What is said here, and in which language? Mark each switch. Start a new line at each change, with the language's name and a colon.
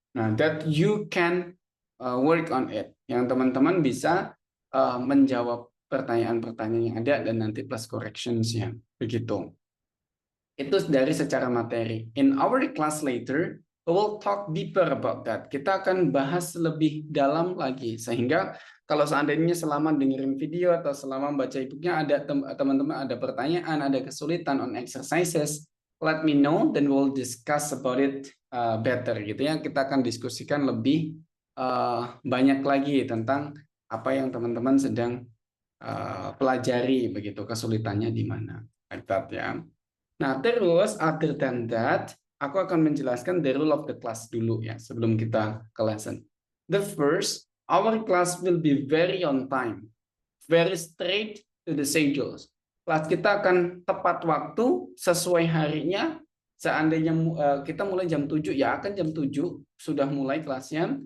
English: Nah, that you can work on it.
Indonesian: Yang teman-teman bisa menjawab pertanyaan-pertanyaan yang ada dan nanti plus corrections-nya. Begitu. Itu dari secara materi.
English: In our class later, we will talk deeper about that.
Indonesian: Kita akan bahas lebih dalam lagi. Sehingga kalau seandainya selama dengerin video atau selama baca e-booknya ada teman-teman ada pertanyaan, ada kesulitan
English: on exercises, let me know, then we'll discuss about it better
Indonesian: gitu ya. Kita akan diskusikan lebih banyak lagi tentang apa yang teman-teman sedang pelajari begitu, kesulitannya di mana.
English: Like that
Indonesian: ya. Nah, terus
English: other than that,
Indonesian: aku akan menjelaskan
English: the rule of the class
Indonesian: dulu ya, sebelum kita ke lesson.
English: The first, our class will be very on time, very straight to the schedules.
Indonesian: Kelas kita akan tepat waktu, sesuai harinya. Seandainya kita mulai jam 7, ya akan jam 7 sudah mulai kelasnya.